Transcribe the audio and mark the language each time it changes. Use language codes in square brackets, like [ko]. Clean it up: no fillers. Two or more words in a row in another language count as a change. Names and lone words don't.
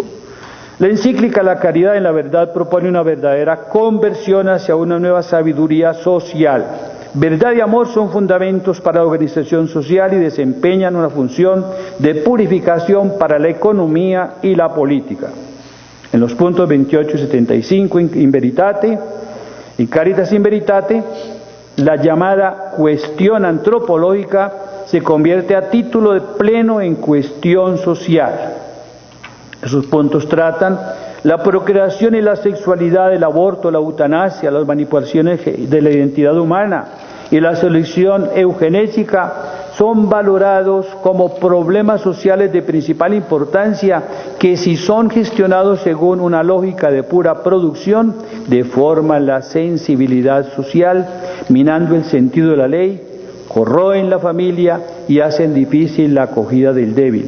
[es] La encíclica La Caridad en la Verdad propone una verdadera conversión hacia una nueva sabiduría social, Verdad y amor son fundamentos para la organización social y desempeñan una función de purificación para la economía y la política. En los puntos 28 y 75, [la] in veritate, in Caritas in Veritate, [es] la llamada cuestión antropológica se convierte a título de pleno en cuestión social. Esos puntos tratan la procreación y la sexualidad, el aborto, la eutanasia, las manipulaciones de la identidad humana y la selección eugenésica son valorados como problemas sociales de principal importancia que, si son gestionados según una lógica de pura producción, deforman la sensibilidad social, minando el sentido de la ley, corroen la familia y hacen difícil la acogida del débil.